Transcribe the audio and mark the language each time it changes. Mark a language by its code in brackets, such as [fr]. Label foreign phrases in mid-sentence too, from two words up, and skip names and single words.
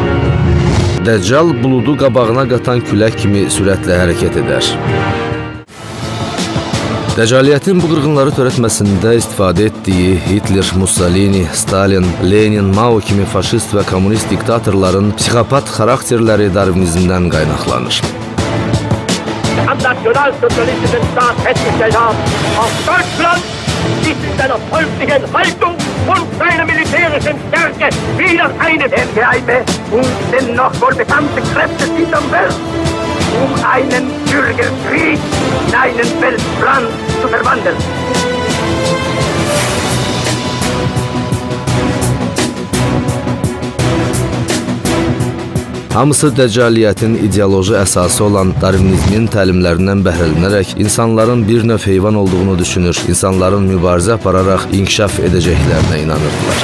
[az] Dəccal buludu qabağına qatan külək kimi sürətlə hərəkət edər. Dəccaliyyətin bu qırğınları törətməsində istifadə etdiyi Hitler, Mussolini, Stalin, Lenin, Mao kimi faşist və kommunist diktatorların psixopat xarakterləri darwinizmdən qaynaqlanır. [de] Am nationalsozialistischen Staat festgestellt haben, auf Deutschland ist in seiner folglichen Haltung und seiner militärischen Stärke wieder eine geheime und dennoch wohl bekannte Kräfte sichern wird, einen Bürgerkrieg in einen Weltbrand zu verwandeln. [az] Hamısı Dəccaliyyətin ideoloji əsası olan darvinizmin təlimlərindən bəhrələnərək insanların bir növ heyvan olduğunu düşünür, insanların mübarizə apararaq inkişaf edəcəklərinə inanırdılar.